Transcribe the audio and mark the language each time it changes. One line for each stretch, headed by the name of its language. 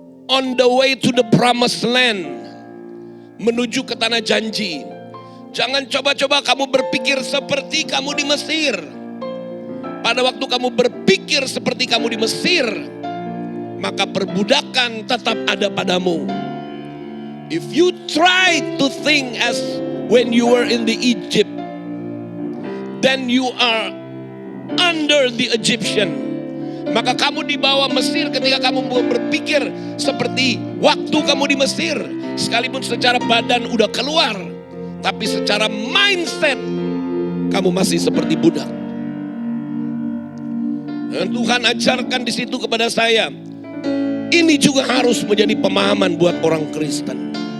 English: On the way to the promised land,
Indonesian: menuju ke tanah janji. Jangan coba-coba kamu berpikir seperti kamu di Mesir. Pada waktu kamu berpikir seperti kamu di Mesir, maka perbudakan tetap ada padamu.
English: If you try to think as when you were in the Egypt, then you are under the Egyptian.
Indonesian: Maka kamu di bawah Mesir ketika kamu berpikir seperti waktu kamu di Mesir. Sekalipun secara badan udah keluar, tapi secara mindset kamu masih seperti budak. Dan Tuhan ajarkan di situ kepada saya, ini juga harus menjadi pemahaman buat orang Kristen.